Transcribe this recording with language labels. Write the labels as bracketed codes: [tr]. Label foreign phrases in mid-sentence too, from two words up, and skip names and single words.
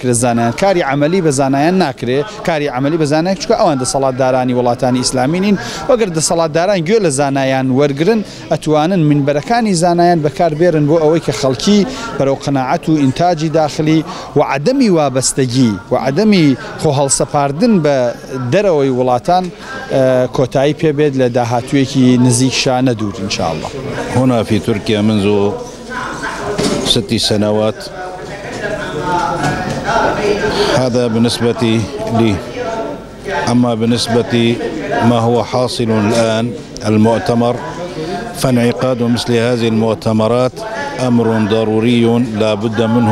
[ckb] ئەکرێت زانایان کاری عملی بە زانایان ناکرێت کاری عملی بە زانایان چونکە ئەوان دەسەڵاتدارانی وڵاتانی ئیسلامی نین وەگەر دەسەڵاتداران گوێ لە زانایان وەرگرن ئەتوانن منبەرەکانی زانایان بەکاربێرن بۆ ئەوەی کە خەڵکی بەرەو قەناعەت و ئینتاجی داخلی و عەدەمی وابەستەگی و عەدەمی خۆ هەڵسەپاردن بە دەرەوەی وڵاتان کۆتایی پێبێت لە داهاتوویەکی نزیک شانە دوور [ar] إن شاء الله. هنا في تركيا منذ 6 سنوات. هذا بالنسبة لي. أما بالنسبة ما هو حاصل الآن المؤتمر فانعقاد مثل هذه المؤتمرات أمر ضروري لا بد منه